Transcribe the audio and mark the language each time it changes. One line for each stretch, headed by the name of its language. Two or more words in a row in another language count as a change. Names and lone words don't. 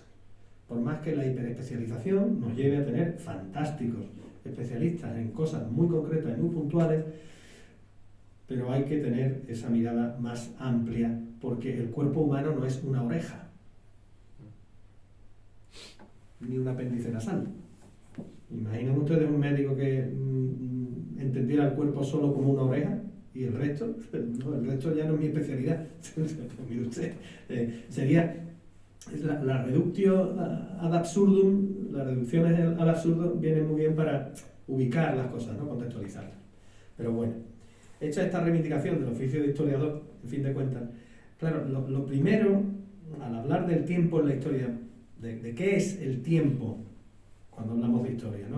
Spanish: Por más que la hiperespecialización nos lleve a tener fantásticos especialistas en cosas muy concretas y muy puntuales, pero hay que tener esa mirada más amplia, porque el cuerpo humano no es una oreja, ni un apéndice nasal. Imaginen ustedes un médico que entendiera el cuerpo solo como una oreja, y el resto, no, el resto ya no es mi especialidad. Mire usted, sería la
Latin: reductio ad absurdum,
Spanish: las reducciones al absurdo vienen muy bien para ubicar las cosas, ¿no? Contextualizarlas. Pero bueno, hecha esta reivindicación del oficio de historiador, en fin de cuentas, claro, lo primero, al hablar del tiempo en la historia, de qué es el tiempo cuando hablamos de historia, ¿no?